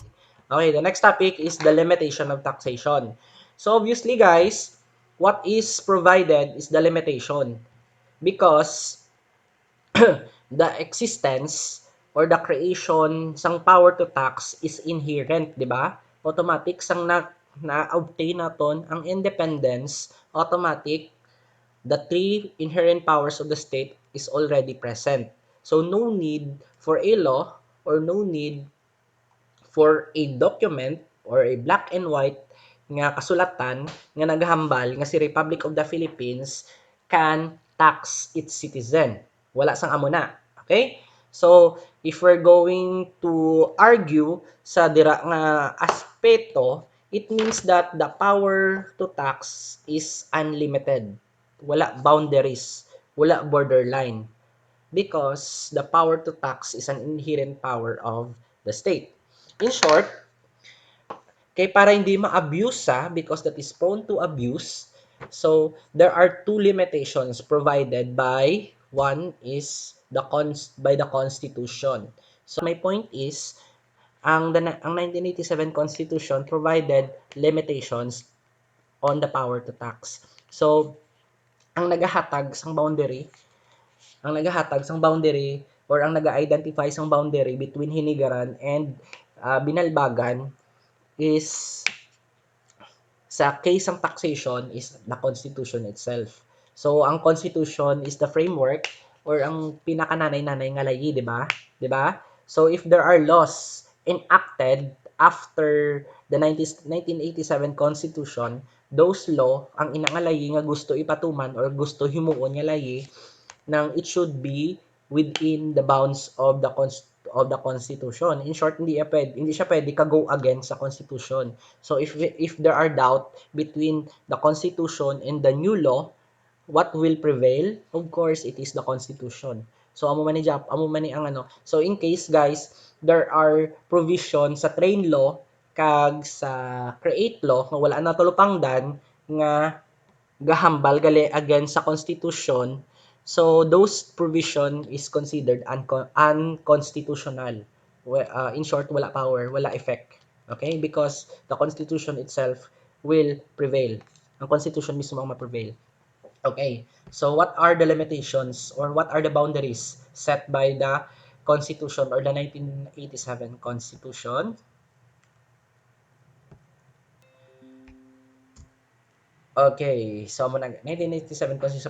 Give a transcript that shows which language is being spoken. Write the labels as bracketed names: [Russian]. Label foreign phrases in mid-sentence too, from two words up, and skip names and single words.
[English] Okay, the next topic is the limitation of taxation. So obviously, guys, what is provided is the limitation because the existence or the creation sang power to tax is inherent, [Filipino] di ba? [English] Automatic sang na-obtain naton ang independence, automatic, the three inherent powers of the state is already present. So no need for a law or no need for a document or a black and white [Hiligaynon] nga kasulatan nga naghambal nga [English] si Republic of the Philippines can tax its citizen. [Hiligaynon] Wala sang amo na. [English] Okay? So, if we're going to argue [Hiligaynon] sa dira nga aspeto, [English] it means that the power to tax is unlimited. Wala boundaries, wala borderline because the power to tax is an inherent power of the state. In short, [Hiligaynon] kay para hindi ma-abuse [English] because that is prone to abuse, so there are two limitations provided by one is by the Constitution. So my point is, ang 1987 Constitution provided limitations on the power to tax. So, [Hiligaynon] ang nagahatag sang [English] boundary or ang nag-identify sang boundary between hinigaran and binalbagan is sa case ng taxation is the Constitution itself. [Hiligaynon] So, ang Constitution [English] is the framework or [Hiligaynon] ang pinakananay-nanay nga layi, di ba? Di ba? [English] So, if there are laws enacted after the 1987 Constitution, those law, [Hiligaynon] ang inangalayi nga gusto ipatuman or gusto himuon nga layi, nang [English] it should be within the bounds of the Constitution. In short, [Hiligaynon] hindi siya pwede ka-go against sa Constitution. [English] So if there are doubt between the Constitution and the new law, what will prevail? Of course, it is the Constitution. [Hiligaynon] So amo man ni ang ano. [English] So in case guys, there are provisions sa train law kag sa create law [Hiligaynon] nga wala na tulupangdan nga gahambal gali [English] against sa Constitution. So those provision is considered unconstitutional. In short, [Hiligaynon] wala power, wala effect. Okay? [English] Because the Constitution itself will prevail. [Hiligaynon] Ang Constitution mismo ang ma-prevail. [English] Okay. So what are the limitations or what are the boundaries set by the Constitution or the 1987 Constitution? Okay, so mo na 1987 Constitution.